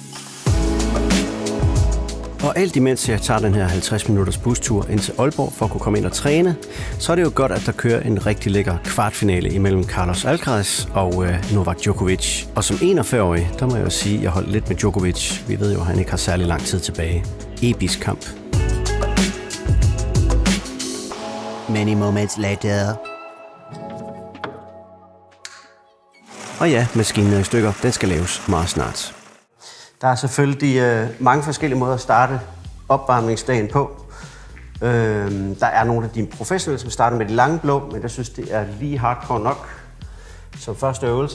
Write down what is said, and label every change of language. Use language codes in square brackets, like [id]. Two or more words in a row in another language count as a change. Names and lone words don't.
[da] Og alt imens jeg tager den her 50 minutters bustur ind til Aalborg for at kunne komme ind og træne, så er det jo godt, at der kører en rigtig lækker kvartfinale imellem Carlos Alcaraz og Novak Djokovic. Og som 41-årig, der må jeg jo sige, at jeg holdt lidt med Djokovic. Vi ved jo, at han ikke har særlig lang tid tilbage. Episk kamp. [en] Many moments later. [da] Og ja, maskinen er i stykker. Den skal laves meget snart. Der er selvfølgelig mange forskellige måder at starte opvarmningsdagen på. Der er nogle af de professionelle, som starter med de lange blå, men jeg synes, det er lige hardcore nok som første øvelse.